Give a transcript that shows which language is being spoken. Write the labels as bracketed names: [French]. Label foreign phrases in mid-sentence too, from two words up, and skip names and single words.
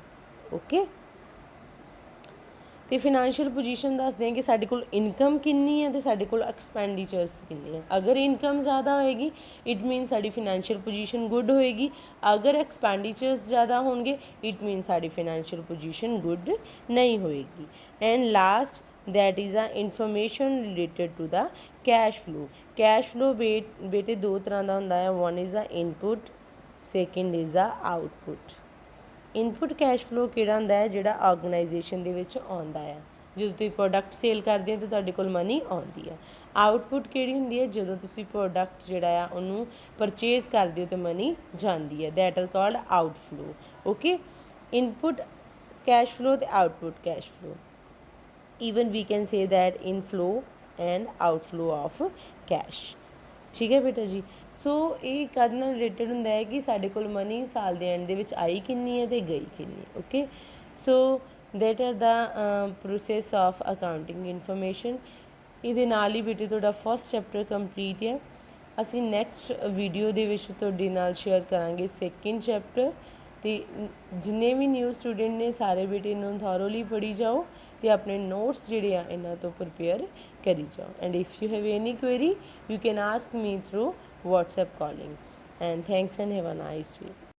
[Punjabi] ਓਕੇ, ਅਤੇ [English] financial position [Punjabi] ਦੱਸਦੇ ਹਾਂ ਕਿ ਸਾਡੇ ਕੋਲ ਇਨਕਮ ਕਿੰਨੀ ਹੈ ਅਤੇ ਸਾਡੇ ਕੋਲ ਐਕਸਪੈਂਡੀਚਰਸ ਕਿੰਨੀ ਹੈ। ਅਗਰ ਇਨਕਮ ਜ਼ਿਆਦਾ ਹੋਏਗੀ [English] it mean [Punjabi] ਸਾਡੀ [English] financial position good [Punjabi] ਹੋਏਗੀ, ਅਗਰ ਐਕਸਪੈਂਡੀਚਰਸ ਜ਼ਿਆਦਾ ਹੋਣਗੇ [English] it mean [Punjabi] ਸਾਡੀ [English] financial position good [Punjabi] ਨਹੀਂ ਹੋਏਗੀ। [English] and last that is a information related to the cash flow। cash flow [Punjabi] ਬੇਟੇ ਦੋ ਤਰ੍ਹਾਂ ਦਾ ਹੁੰਦਾ ਹੈ, [English] one is the input, second is the output। input cash flow [Punjabi] ਕਿਹੜਾ ਹੁੰਦਾ ਹੈ? ਜਿਹੜਾ ਆਰਗੇਨਾਈਜੇਸ਼ਨ ਦੇ ਵਿੱਚ ਆਉਂਦਾ ਆ, ਜਦੋਂ ਤੁਸੀਂ [English] product sell [Punjabi] ਕਰਦੇ ਹੋ ਤਾਂ ਤੁਹਾਡੇ ਕੋਲ ਮਨੀ ਆਉਂਦੀ ਆ। ਆਊਟਪੁੱਟ ਕਿਹੜੀ ਹੁੰਦੀ ਹੈ? ਜਦੋਂ ਤੁਸੀਂ ਪ੍ਰੋਡਕਟ ਜਿਹੜਾ ਆ ਉਹਨੂੰ ਪਰਚੇਜ਼ ਕਰਦੇ ਹੋ ਤਾਂ ਮਨੀ ਜਾਂਦੀ ਹੈ, [English] that are called outflow. okay, input cash flow ਅਤੇ output cash flow. even we can say that inflow and outflow of cash। [Punjabi] ਠੀਕ ਹੈ ਬੇਟਾ ਜੀ, ਸੋ ਇਹ ਕਦ ਨਾਲ ਰਿਲੇਟਡ ਹੁੰਦਾ ਹੈ ਕਿ ਸਾਡੇ ਕੋਲ ਮਨੀ ਸਾਲ ਦੇ ਐਂਡ ਦੇ ਵਿੱਚ ਆਈ ਕਿੰਨੀ ਹੈ ਅਤੇ ਗਈ ਕਿੰਨੀ। [English] okay, so that are the process of accounting information. [Punjabi] ਇਹਦੇ ਨਾਲ ਹੀ ਬੇਟੇ ਤੁਹਾਡਾ [English] first chapter [Punjabi] ਕੰਪਲੀਟ ਹੈ। ਅਸੀਂ [English] next video [Punjabi] ਦੇ ਵਿੱਚ ਤੁਹਾਡੇ ਨਾਲ ਸ਼ੇਅਰ ਕਰਾਂਗੇ [English] second chapter. [Punjabi] ਅਤੇ ਜਿੰਨੇ ਵੀ [English] new student [Punjabi] ਨੇ ਸਾਰੇ ਬੇਟੇ ਨੂੰ ਥੋਰੋਲੀ ਪੜ੍ਹੀ ਜਾਓ ਅਤੇ ਆਪਣੇ ਨੋਟਸ ਜਿਹੜੇ ਆ ਇਹਨਾਂ ਤੋਂ ਪ੍ਰਪੇਅਰ ਕਰੀ ਜਾਓ। [English] and if you have any query you can ask me through WhatsApp calling। And thanks and have a nice day।